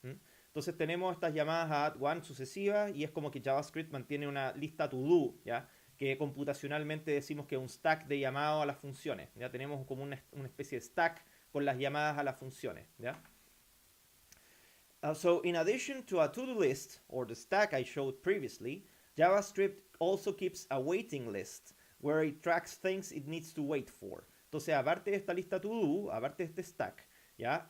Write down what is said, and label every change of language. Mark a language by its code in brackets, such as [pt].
[es] Entonces tenemos estas llamadas a add one sucesivas, y es como que JavaScript mantiene una lista to-do, ¿ya? Que computacionalmente decimos que es un stack de llamados a las funciones. Ya tenemos como una especie de stack con las llamadas a las funciones. ¿Ya? [en] So in addition to a to-do list, or the stack I showed previously, JavaScript also keeps a waiting list where it tracks things it needs to wait for. [es] Entonces, aparte de esta lista to-do, aparte de este stack, ¿ya?